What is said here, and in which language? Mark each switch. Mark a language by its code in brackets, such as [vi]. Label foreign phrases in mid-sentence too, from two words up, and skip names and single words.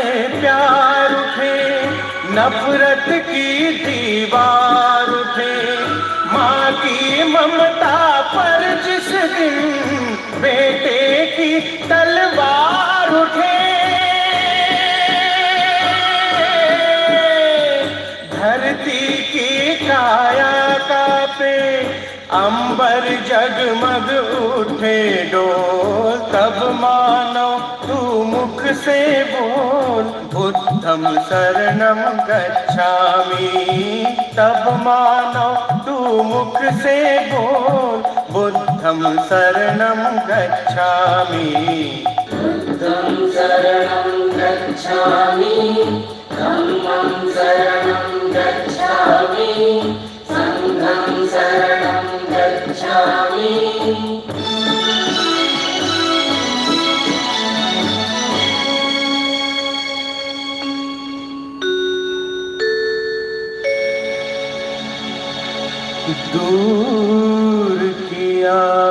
[hi] प्यार उठे, नफरत की दीवार उठे, माँ की ममता पर जिस दिन बेटे की तलवार उठे, धरती की काया कांपे, अंबर जगमग उठे डोल। तब मानो तू मुख से बोल [pi] बुद्धं शरणं गच्छामि। [hi] तब मानो तू मुख से बोल [pi] बुद्धं शरणं गच्छामि। बुद्धं शरणं गच्छामि, धम्मं शरणं गच्छामि, संघं शरणं गच्छामि। [hi] दूर किया